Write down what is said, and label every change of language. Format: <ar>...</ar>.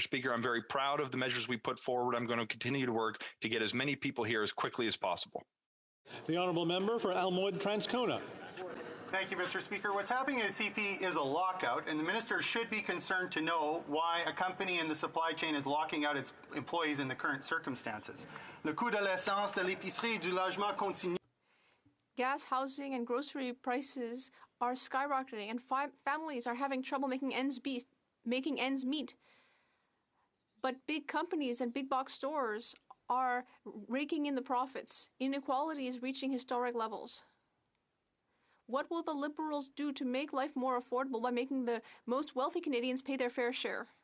<en>Speaker, I'm very proud of the measures we put forward. I'm going to continue to work to get as many people here as quickly as possible. The Honourable Member for Elmwood Transcona. Thank you, Mr. Speaker. What's happening at CP is a lockout, and the minister should be concerned to know why a company in the supply chain is locking out its employees in the current circumstances.</en> <fr>Le coût de l'essence, de l'épicerie et du logement continue.</fr> <en>Gas, housing, and grocery prices are skyrocketing, and families are having trouble making ends meet. But big companies and big box stores are raking in the profits. Inequality is reaching historic levels. What will the Liberals do to make life more affordable by making the most wealthy Canadians pay their fair share?</en>